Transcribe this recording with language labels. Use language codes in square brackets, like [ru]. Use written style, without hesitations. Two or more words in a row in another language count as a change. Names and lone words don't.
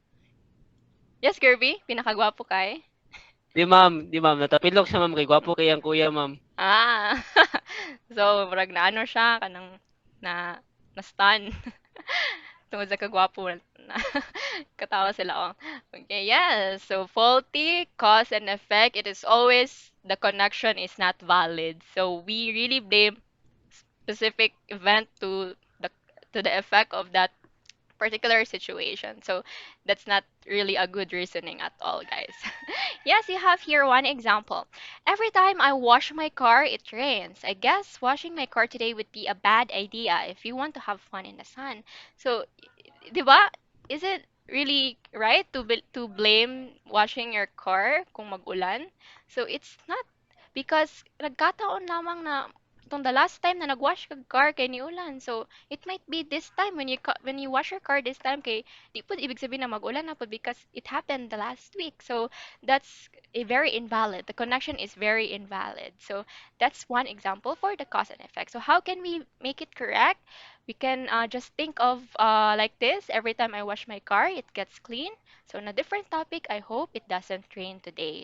[ceb] Yes, Kirby, pinakagwapo kay. Di ma'am. Natapilok siya ma'am kay gwapo kay ang kuya ma'am. Ah. So, murag na ano siya kanang na-stun. Tungod sa kagwapo na katawa sila oh. [en] Okay, yes. So, faulty cause and effect, it is always the connection is not valid. So, we really blame specific event to the effect of that particular situation. So that's not really a good reasoning at all, guys. Yes, you have here one example. Every time I wash my car, it rains. I guess washing my car today would be a bad idea if you want to have fun in the sun. So, di ba? Is it really right to blame washing your car [ceb] kung mag-ulan? [en] So it's not because [ceb] nagkataon lamang na itong [en] the last time [ceb] na nagwash kag car kay ni ulan. [en] So it might be this time when you wash your car this time [ceb] kay di pud ibig sabihin na mag-ulan na pud [en] because it happened the last week. So that's a very invalid. The connection is very invalid. So that's one example for the cause and effect. So how can we make it correct? We can just think of like this. Every time I wash my car, it gets clean. So on a different topic, I hope it doesn't rain today.